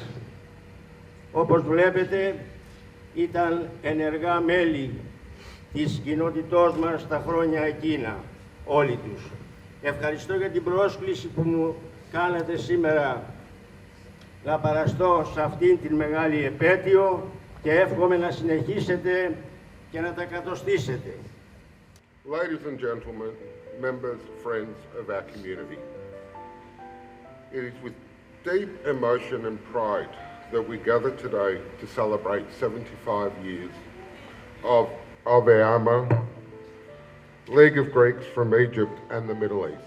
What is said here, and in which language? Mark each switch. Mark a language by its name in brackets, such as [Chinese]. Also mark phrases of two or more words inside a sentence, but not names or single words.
[Greek] Όπως βλέπετε, ήταν ενεργά μέλη της κοινότητός μας τα χρόνια εκείνα, όλοι τους. Ευχαριστώ για την πρόσκληση που μου κάνατε σήμερα να παραστώ σε αυτήν την μεγάλη επέτειο και εύχομαι να συνεχίσετε και να τα κατοστήσετε. [English] Ladies and gentlemen, members, friends of our community, it is with deep emotion and pride that we gather today to celebrate 75 years of EEAMA, League of Greeks from Egypt and the Middle East.